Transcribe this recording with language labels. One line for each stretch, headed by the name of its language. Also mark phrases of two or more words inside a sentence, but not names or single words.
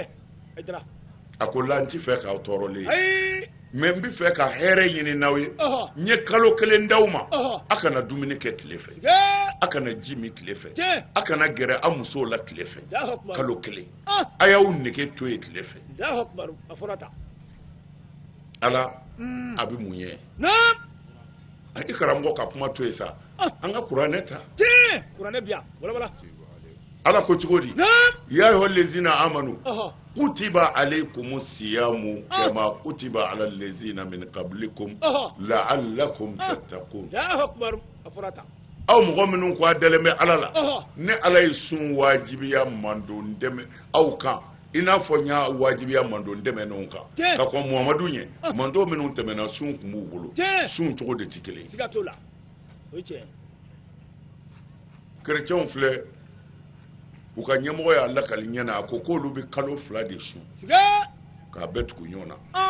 Bambara: a ko la n ti fɛ k'aw tɔɔrɔlen mɛ n bɛ fɛ ka hɛrɛ ɲini n'aw ye n ye kalo 1 d'aw ma a kana dumuni kɛ tile fɛ a kana ji min tile fɛ a kana gɛrɛ a musow la tile fɛ kalo 1 a y'aw nege to yen tile fɛ ala a bɛ mun ye i karamɔgɔ ka kuma to yen sa an ka kuranɛ ta ala ko cogo di
Arabic: يا أيها الذين آمنوا كتب عليكم الصيام كما كتب على الذين من قبلكم لعلكم تتقون
Bambara: aw mɔgɔ minnu ko a dalen bɛ ala la ne ala ye sun wajibiya mandon dɛmɛ aw kan i n'a fɔ n y'a wajibiya mandon dɛmɛ n'o kan ka kɔn muhamadu ɲɛ mandon minnu tɛmɛna sun tun b'u bolo sun cogo de tɛ kelen ye kerecɛnw filɛ u ka ɲɛmɔgɔ y'a lakali ɲɛna a ko k'olu bɛ kalo 2 de sun k'a bɛɛ tugu ɲɔgɔn na